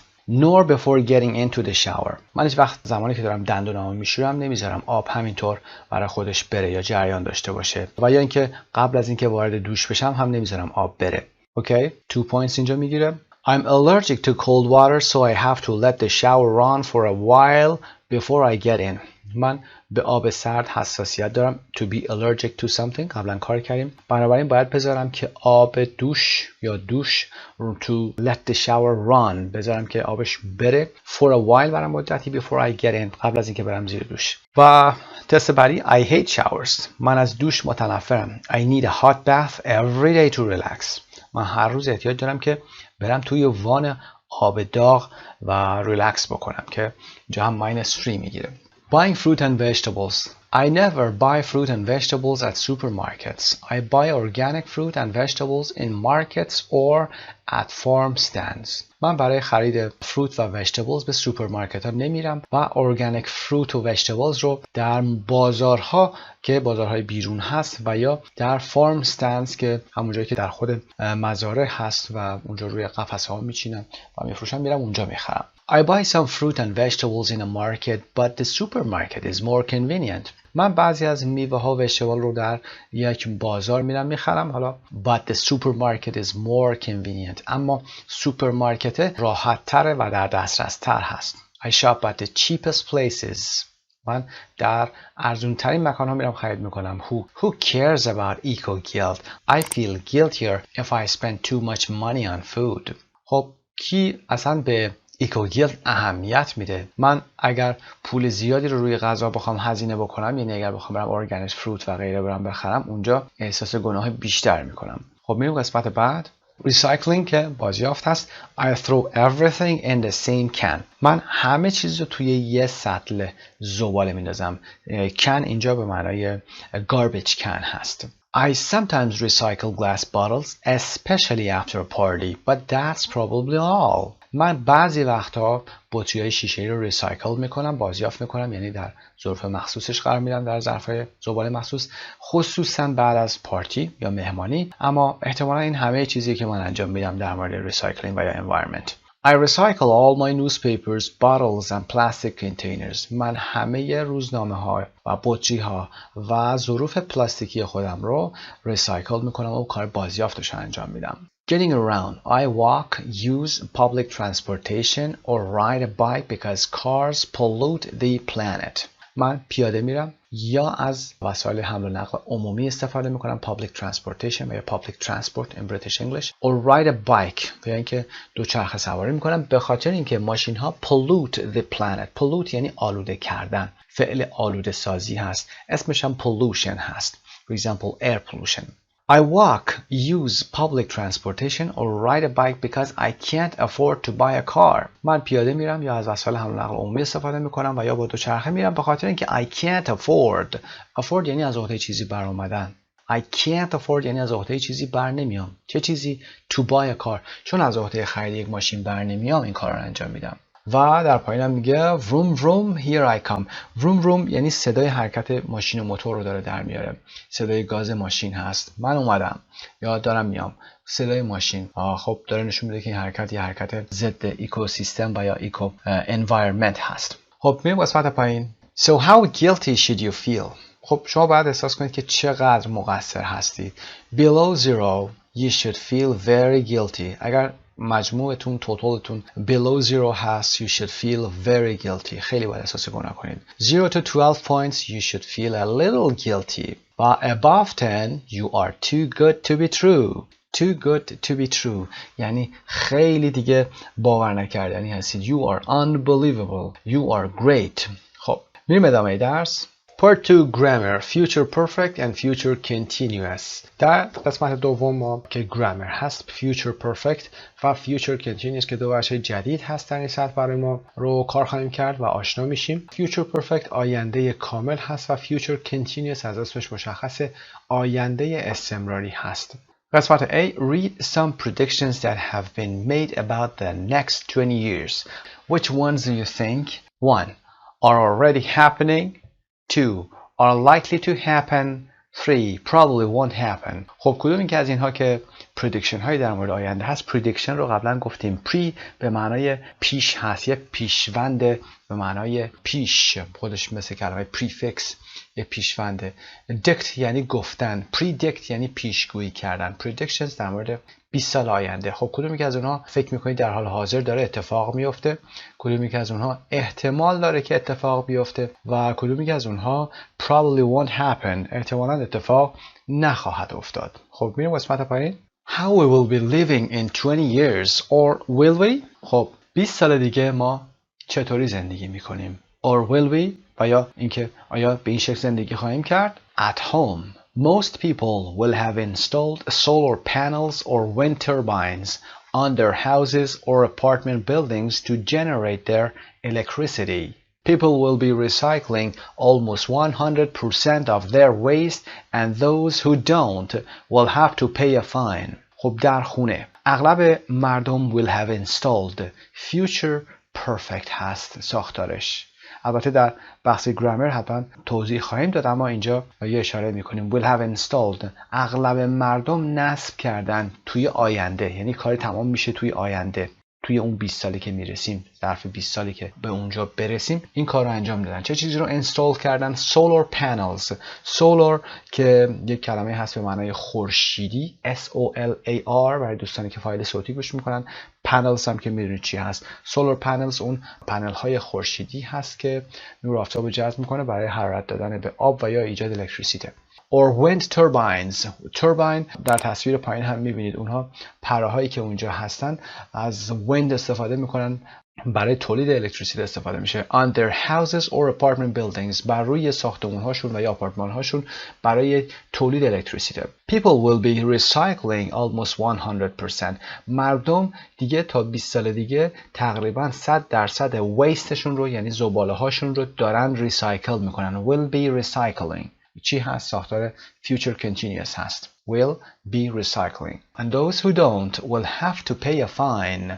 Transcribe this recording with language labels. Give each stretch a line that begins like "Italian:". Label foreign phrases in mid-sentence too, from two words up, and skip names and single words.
English: nor before getting into the shower.
Persian: من هیچ وقت زمانی که دارم دندونامو میشورم نمیذارم آب همینطور برای خودش بره یا جریان داشته باشه و یا اینکه قبل از اینکه وارد دوش بشم هم نمیذارم آب بره. اوکی؟
English: 2 points
Persian: اینجا میگیره.
English: I'm allergic to cold water so I have to let the shower run for a while before I get in.
Persian: من به آب سرد حساسیت دارم.
English: To be allergic to something
Persian: قبلا کار کردیم. بنابراین باید بذارم که آب دوش یا دوش
English: to let the shower run
Persian: بذارم که آبش بره
English: for a while
Persian: برای مدتی
English: before I get in
Persian: قبل از اینکه برم زیر دوش. و تست بعدی
English: I hate showers.
Persian: من از دوش متنفرم.
English: I need a hot bath every day to relax.
Persian: من هر روز احتیاج دارم که برم توی وان آب داغ و ریلکس بکنم که اینجا هم -3 میگیره.
English: Buying fruit and vegetables. I never buy fruit and vegetables at supermarkets. I buy organic fruit and vegetables in markets or at farm stands.
Persian: من برای خرید
English: fruit and vegetables
Persian: به سوپرمارکت ها نمیرم و
English: organic fruit and vegetables
Persian: رو در بازارها که بازارهای بیرون هست و یا در
English: farm stands
Persian: که همون جایی که در خود مزارع هست و اونجا روی قفس ها میچینن و میفروشن میرم اونجا میخرم.
English: I buy some fruit and vegetables in a market but the supermarket is more convenient.
Persian: من بعضی از میوه ها و وجتبال رو در یک بازار میرم میخرم. حالا
English: but the supermarket is more convenient.
Persian: اما سوپرمارکت راحت تره و در دسترس تر هست.
English: I shop at the cheapest places.
Persian: من در ارزون ترین مکان ها میرم خرید میکنم.
English: Who cares about eco guilt? I feel guiltier if I spend too much money on food.
Persian: خب کی اصلا به ایکوگیلت اهمیت میده؟ من اگر پول زیادی رو روی غذا بخوام هزینه بکنم، یعنی اگر بخوام برم
English: organic fruit
Persian: و غیره برم بخرم، اونجا احساس گناه بیشتر میکنم. خب میریم قسمت بعد. ریسایکلینگ که بازیافت هست.
English: I throw everything in the same can.
Persian: من همه چیز رو توی یه سطل زباله میندازم. can اینجا به معنای
English: garbage can
Persian: هست.
English: I sometimes recycle glass bottles, especially after a party, but that's probably all.
Persian: من بعضی وقتا بطری‌های شیشه‌ای رو ریسایکل میکنم، بازیافت میکنم، یعنی در ظروف مخصوصش قرار میدم، در ظرف‌های زباله مخصوص، خصوصا بعد از پارتی یا مهمانی. اما احتمالا این همه چیزی که من انجام میدم در مورد ریسایکلینگ و یا environment.
English: I recycle all my newspapers, bottles and plastic containers.
Persian: من همه روزنامه‌ها و بطری‌ها و ظروف پلاستیکی خودم رو ریسایکل میکنم و کار بازیافتش انجام میدم.
English: Getting around. I walk, use public transportation or ride a bike because cars pollute the planet.
Persian: من پیاده میرم یا از وسایل حمل و نقل عمومی استفاده میکنم،
English: public transportation
Persian: یا
English: public transport in British English، or ride a bike
Persian: یا اینکه دوچرخه سواری میکنم، به خاطر اینکه ماشین ها
English: pollute the planet.
Persian: pollute یعنی آلوده کردن، فعل آلوده سازی هست، اسمش هم pollution هست.
English: For example, air pollution. I walk, use public transportation or ride a bike because I can't afford to buy a car.
Persian: من پیاده میرم یا از وسایل حمل و نقل عمومی استفاده میکنم و یا با دوچرخه میرم به خاطر اینکه
English: I can't afford.
Persian: afford یعنی از عهده چیزی بر اومدن.
English: I can't afford
Persian: یعنی از عهده چیزی بر نمیام. چه چیزی؟
English: To buy a car.
Persian: چون از عهده خرید یک ماشین بر نمیام این کار رو انجام میدم. و در پایینم میگه
English: vroom vroom here I come. vroom vroom
Persian: یعنی صدای حرکت ماشین و موتور رو داره در میاره. صدای گاز ماشین هست. من اومدم یا دارم میام. صدای ماشین خب داره نشون میده که این حرکت یه حرکت ضد اکوسیستم و یا
English: eco environment
Persian: هست. خب میریم قسمت پایین.
English: So how guilty should you feel?
Persian: خب شما باید احساس کنید که چقدر مقصر هستید.
English: Below zero you should feel very guilty.
Persian: اگر مجموعتون توتالتون
English: below zero
Persian: هست
English: you should feel very guilty.
Persian: خیلی باید احساس گناه کنید.
English: 0 to 12 points you should feel a little guilty. But above 10 you are too good to be true. Too good to be true
Persian: یعنی خیلی دیگه باور نکردنی هستید.
English: You are unbelievable. You are great.
Persian: خب میریم ادامه درس.
English: Part 2 Grammar, Future Perfect and Future Continuous.
Persian: در قسمت دوم ما که Grammar هست،
English: Future Perfect
Persian: و
English: Future Continuous
Persian: که دو بخش جدید هست در این سطح برای ما رو کار خواهیم کرد و آشنا میشیم.
English: Future Perfect
Persian: آینده کامل هست و
English: Future Continuous
Persian: از اسمش مشخصه آینده استمراری هست. قسمت A.
English: Read some predictions that have been made about the next 20 years. Which ones do you think? 1. Are already happening. 2. Are likely to happen. 3. Probably won't happen.
Persian: خب کدوم که از اینها که prediction هایی در مورد آینده هست؟ prediction رو قبلا گفتیم. pre به معنای پیش هست، یک پیشوند به معنای پیش، خودش مثل کلمه prefix یک پیشونده. dict یعنی گفتن، predict یعنی پیشگویی کردن. predictions در مورد 20 سال آینده. خب کدومی که از اونها فکر میکنید در حال حاضر داره اتفاق میفته، کدومی که از اونها احتمال داره که اتفاق بیفته و کدومی که از اونها
English: probably won't happen
Persian: احتمالاً اتفاق نخواهد افتاد. خب میریم قسمت پایین.
English: How we will be living in 20 years or will we؟
Persian: خب 20 سال دیگه ما چطوری زندگی میکنیم؟
English: or will we
Persian: و یا اینکه آیا به این شکل زندگی خواهیم کرد؟
English: At home. Most people will have installed solar panels or wind turbines on their houses or apartment buildings to generate their electricity. People will be recycling almost 100% of their waste and those who don't will have to pay a fine.
Persian: خب در خونه اغلب مردم
English: will have installed. future perfect
Persian: هست ساختارش. البته در بحث گرامر حتما توضیح خواهیم داد، اما اینجا یه اشاره میکنیم
English: will have installed.
Persian: اغلب مردم نصب کردن توی آینده، یعنی کاری تمام میشه توی آینده، توی اون 20 سالی که میرسیم، ظرف 20 سالی که به اونجا برسیم این کار رو انجام دادن. چه چیزی رو انستال کردن؟
English: solar panels.
Persian: solar که یک کلمه هست به معنای خورشیدی، SOLAR برای دوستانی که فایل صوتی گوش میکنن. panels هم که میدونید چی هست.
English: solar panels
Persian: اون پنل های خورشیدی هست که نور آفتاب رو جذب میکنه برای حرارت دادن به آب و یا ایجاد الکتریسیته.
English: or wind turbines.
Persian: turbine در تصویر پایین هم میبینید، اونها پرهایی که اونجا هستن از wind استفاده میکنن، برای تولید الکتریسیته استفاده میشه.
English: on their houses or apartment buildings.
Persian: بر روی ساختمون هاشون و یا آپارتمان هاشون برای تولید الکتریسیته.
English: people will be recycling almost 100%.
Persian: مردم دیگه تا 20 سال دیگه تقریبا 100% ویستشون رو، یعنی زباله هاشون رو دارن ریسایکل میکنن.
English: will be recycling
Persian: چی هست؟ ساختار
English: future continuous
Persian: هست.
English: will be recycling. and those who don't will have to pay a fine.